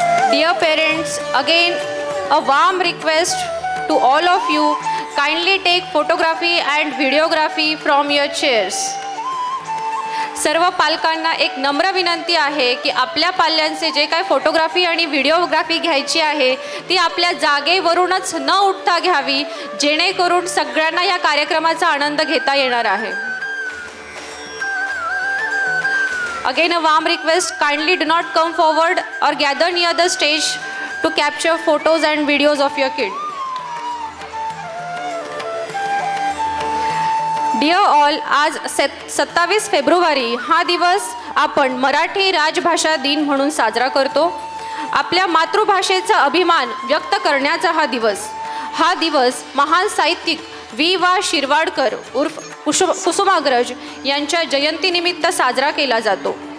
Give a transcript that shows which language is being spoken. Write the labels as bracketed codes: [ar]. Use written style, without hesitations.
[en] Dear parents, again a warm request to all of you, kindly take photography and videography from your chairs. [mr] सर्व पालकांना एक नम्र विनंती आहे की आपल्या पाल्यांचे जे काय फोटोग्राफी आणि व्हिडिओग्राफी घ्यायची आहे ती आपल्या जागेवरूनच न उठता घ्यावी, जेणेकरून सगळ्यांना या कार्यक्रमाचा आनंद घेता येणार आहे. [en] Again a warm request, kindly do not come forward or gather near the stage to capture photos and videos of your kid. Dear all, [mr] आज 27 फेब्रुवारी हा दिवस आपण मराठी राजभाषा दिन म्हणून साजरा करतो. आपल्या मातृभाषेचा अभिमान व्यक्त करण्याचा हा दिवस महान साहित्यिक वा शिरवाडकर उर्फ कुसुमाग्रज यांच्या जयंतीनिमित्त साजरा केला जातो.